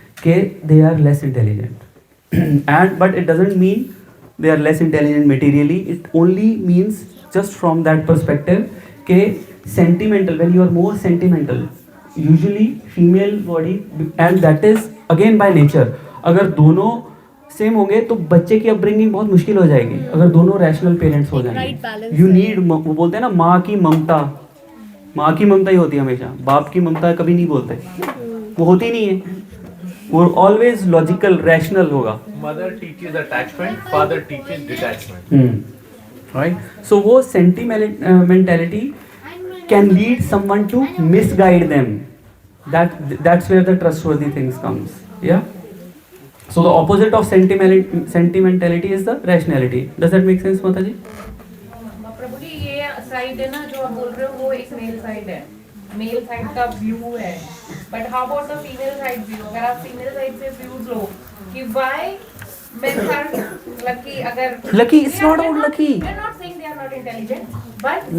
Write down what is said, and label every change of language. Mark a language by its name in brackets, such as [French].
[English] कि they are less intelligent and but it doesn't mean they are less intelligent materially. It only means just from that perspective कि sentimental, when you are more sentimental, usually female body, and that is again by nature. [Hindi] अगर दोनों same होंगे तो बच्चे की upbringing बहुत मुश्किल हो जाएगी अगर दोनों रैशनल पेरेंट्स हो जाएंगे. [English] you need, [Hindi] वो बोलते हैं ना माँ की ममता, माँ की ममता ही होती है हमेशा, बाप की ममता कभी नहीं बोलते, वो होती नहीं है, वो ऑलवेज लॉजिकल रैशनल होगा. [English] Mother teaches attachment, father teaches detachment. Right? So वो sentimentality can lead someone to misguide them. That's where the trustworthy things comes. Yeah. So the opposite of sentimentality is the rationality. Does that make sense, mata ji? [Hindi] प्रभु जी ये side है ना जो आप बोल रहे हो वो एक मेल साइड है, मेल साइड का व्यू है, [English] But how about the female side view? [Hindi] अगर आप फीमेल साइड से व्यूज लो कि [English] why men are lucky, [Hindi] अगर [English] Lucky, it's not about lucky. We are not saying they are not intelligent, but